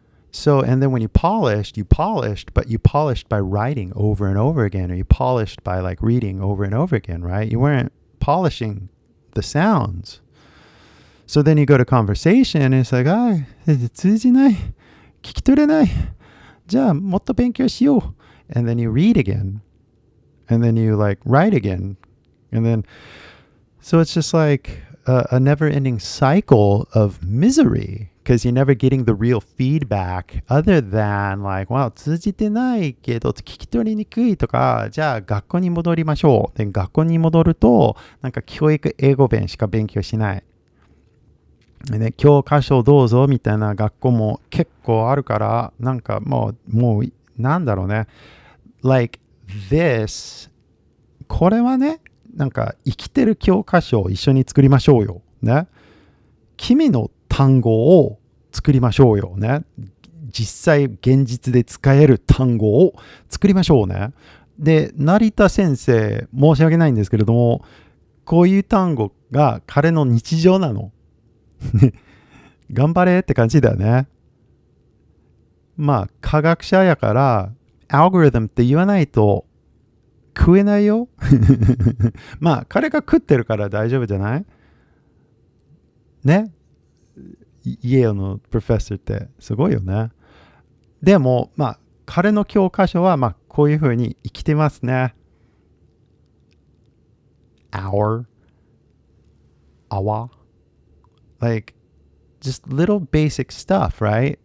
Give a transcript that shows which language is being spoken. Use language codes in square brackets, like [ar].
[en] So, and then when you polished, but you polished by writing over and over again, or you polished by like reading over and over again, right? You weren't polishing the sounds. So then you go to conversation and it's like, [ja] 通じない。聞き取れない。じゃあ、もっと勉強しよう。 [en] And then you read again. And then you like write again. And then, so it's just like a never-ending cycle of misery because you're never getting the real feedback other than like, wow, [ja] 通じてないけど聞き取りにくいとか、じゃあ学校に戻りましょう。で、学校に戻ると、なんか教育英語弁しか勉強しない。で、教科書どうぞみたいな学校も結構あるから、なんかもう、なんだろうね。 [en] Like this、 [ja] これはね、なんか生きてる教科書を一緒に作りましょうよ。ね。君の単語を作りましょうよ。ね。実際現実で使える単語を作りましょうね。で、成田先生、申し訳ないんですけれども、こういう単語が彼の日常なの。頑張れって感じだよね。まあ、科学者やから、アルゴリズムって言わないと食えないよ。まあ、彼が食ってるから大丈夫じゃないね。イェールのプロフェッサーってすごいよね。でも、まあ、彼の教科書は、まあ、こういうふうに生きてますね。 [en] Our like just little basic stuff, right?